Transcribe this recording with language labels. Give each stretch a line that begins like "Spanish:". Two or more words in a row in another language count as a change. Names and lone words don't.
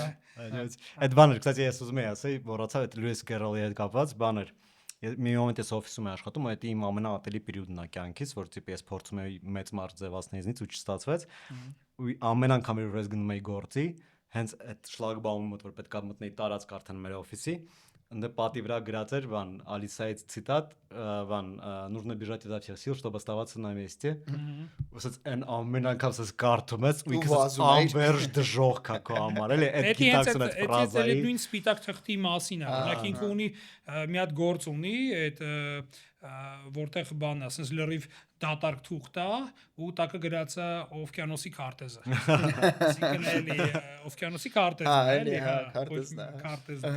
Armenian: Այդ բանը, կստати, ես ուզում եի ասել, մոռացա այդ Լուիս Կերոլի հետ կապված բաներ։ Մի մոմենտ ես օֆիսում եմ աշխատում, այդ իմ ամենաատելի պերիոդն է կյանքից, որ տիպ ես փորձում եմ մեծ մարդ ձևացնել ինձնից ու չստացվեց։ Ու ամեն անգամ որ ես գնում եի գործի, հենց այդ շլագբաումը մոտ որ պետք է մտնեի տարածք արդեն մեր օֆիսի, ընդ պատի վրա գրած էր բան Ալիսայից ցիտատ, բան
Russian: нужно бежать изо всех сил, чтобы оставаться на месте։
Armenian: Ոսած այն ամեն անգամ ես կարդում ես ու ինքս անվերջ դժոխք կա քո համար, էլի այդ գիտակցում այդ ֆրազայի։ Այդ նույն սպիտակ թղթի մասին է, օրինակ ինքը ունի մի հատ գործ ունի, այդ որտեղ բանն է, ասես լրիվ դատարկ թուղթ է ու տակը գրած է օվկիանոսի քարտեզը։ Այսինքն էլի օվկիանոսի քարտեզը, էլի հա, քարտեզը։